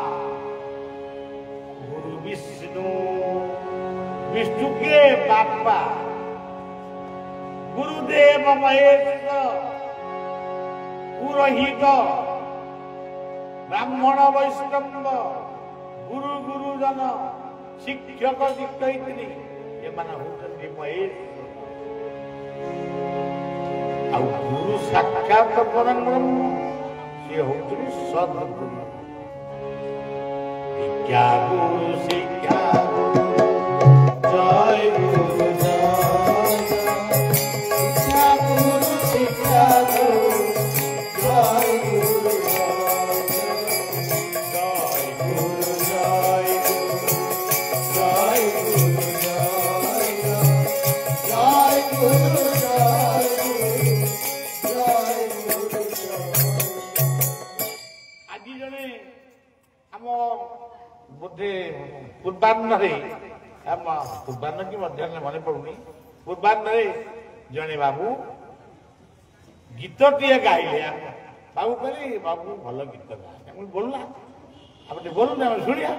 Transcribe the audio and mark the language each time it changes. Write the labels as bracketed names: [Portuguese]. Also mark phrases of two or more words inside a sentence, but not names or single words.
[Odia] ଗୁରୁ ବିଷ୍ଣୁ ବିଷ୍ଣୁ କିଏ ବାପା, ଗୁରୁଦେବ ମହେଶ ପୁରୋହିତ ବ୍ରାହ୍ମଣ ବୈଷ୍ଣବ ଗୁରୁ ଗୁରୁଜନ ଶିକ୍ଷକ ଶିକ୍ଷୟିତ୍ରୀ ଏମାନେ ହଉଛନ୍ତି ମହେଶ। ଆଉ ଗୁରୁ ସାକ୍ଷାତ ପରବ୍ରହ୍ମ ସିଏ ହଉଛନ୍ତି ସଦ୍ଗୁରୁ। ଶିକ୍ଷା ଗୁରୁ ଶିକ୍ଷା ଗୁରୁ ଜୟ ଗୁରୁ ଶିକ୍ଷା ଗୁରୁ ଶିକ୍ଷା ଗୁରୁ ଜୟ ଗୁରୁ ଜୟ ଗୁରୁ ଜୟ ଗୁରୁ ଜୟ ଗୁରୁ ଜୟ ଗୁରୁ ଜୟ ଗୁରୁ ଆଜି ଜଣେ ଆମ ବୋଧେ ପୂର୍ବାହ୍ନରେ ପୂର୍ବାହ୍ନ କି ମଧ୍ୟାହ୍ନ ମନେ ପଡୁନି, ପୂର୍ବାହ୍ନରେ ଜଣେ ବାବୁ ଗୀତଟିଏ ଗାଇଲେ। ବାବୁ କହିଲେ ବାବୁ ଭଲ ଗୀତ ଗାଏ। ବୋଲନା ଆମେ ଟିକେ ବୋଲୁନା ଆମେ ଶୁଣିବା।